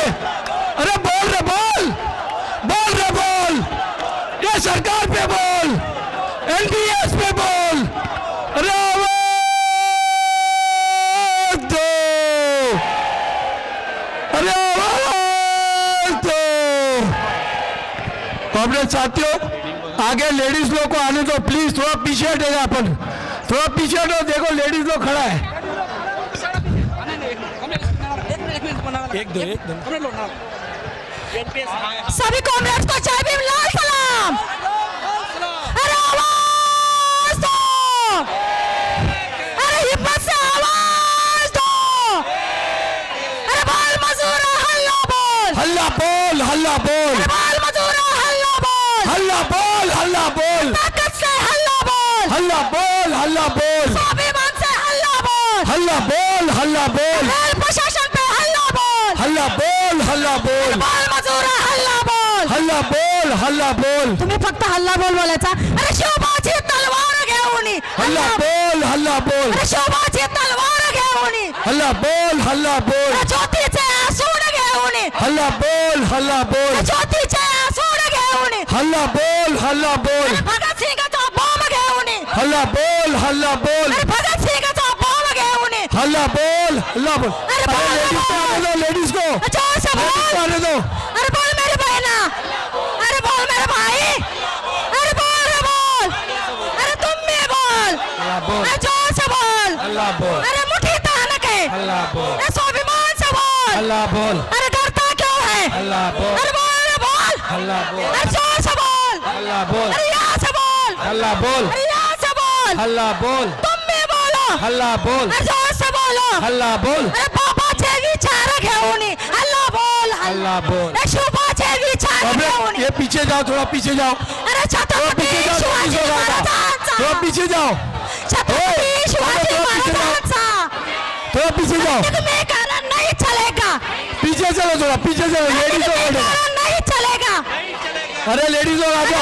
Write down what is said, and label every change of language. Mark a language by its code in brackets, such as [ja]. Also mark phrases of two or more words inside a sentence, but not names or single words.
[hi] अरे बोल रे बोल, बोल रे बोल, ये सरकार पे बोल, एनपीएस पे बोल। अरे आवाज दो, अरे आवाज दो। कॉमरेड साथियों, आगे लेडीज लोग को आने दो प्लीज, थोड़ा पीछे हटेगा अपन, थोड़ा पीछे हटो, देखो लेडीज लोग खड़ा है। एक दो सभी कॉमरेड्स को जय भीम, लाल सलाम। अरे आवाज दो, अरे हिम्मत से आवाज दो। अरे बाल मजूरा हल्ला बोल, हल्ला बोल, हल्ला बोल, अरे बाल मजूरा हल्ला बोल, हल्ला बोल, हल्ला बोल, ताकत से हल्ला बोल, हल्ला बोल, हल्ला बोल, स्वाभिमान से हल्ला बोल, हल्ला बोल, हल्ला बोल, रेल प्रशासन पे हल्ला बोल, हल्ला बोल, हल्ला बोल, बाल मजूरा हल्ला बोल, हल्ला बोल, हल्ला बोल, [mr] तुम्ही फक्त हल्ला बोल बोलायचा। अरे शिवबाची तलवार घेऊन, हल्ला बोल, हल्ला बोल, अरे शिवबाची तलवार घेऊन, हल्ला बोल, हल्ला बोल, अरे ज्योतीचे आसूड घेऊन, हल्ला बोल, हल्ला बोल, अरे ज्योतीचे आसूड घेऊन, हल्ला बोल, हल्ला बोल, अरे भगत सिंगचा बॉम्ब घेऊन, हल्ला बोल हल्ला बोल [hi] अरे भगत सिंह का तो बोल गए उन्हें। हल्ला बोल हल्ला बोल। अरे बोल, लेडीज को आने दो, लेडीज को जोर से लेडीज को बोल। आने दो। अरे बोल मेरे बहना, अरे बोल मेरे भाई, अरे बोल रे बोल, अरे तुम भी बोल, बोल। अरे जोर से बोल, हल्ला बोल अरे मुट्ठी तान के, हल्ला बोल अरे स्वाभिमान से बोल, हल्ला बोल अरे डरता क्यों है, हल्ला बोल अरे बोल रे बोल, हल्ला बोल अरे जोर से बोल, हल्ला बोल अरे यहाँ से बोल, हल्ला बोल अरे यहाँ से बोल, हल्ला बोल तुम भी बोलो, हल्ला बोल अरे जोर से बोलो, हल्ला बोल [mr] अरे बाबाचे विचार घेऊन हल्ला बोल, हल्ला बोल। अरे शुभाचे विचार [hi] अबे [mr] घेऊन, [hi] ये पीछे जाओ, थोड़ा पीछे जाओ, अरे थोड़ा [mr] छत्रपती [hi] पीछे जाओ, [mr] शिवाजी [hi] थोड़ा [mr] महाराजांचा, [hi] पीछे जाओ, [mr] छत्रपती शिवाजी [hi] थोड़ा पीछे जाओ। [mr] महाराजांचा [hi] थोड़ा पीछे जाओ, तुम्हें गाना नहीं चलेगा, पीछे चलो, थोड़ा पीछे चलो, लेडीज लोग आ जाओ। गाना नहीं चलेगा, अरे लेडीज लोग आ जाओ।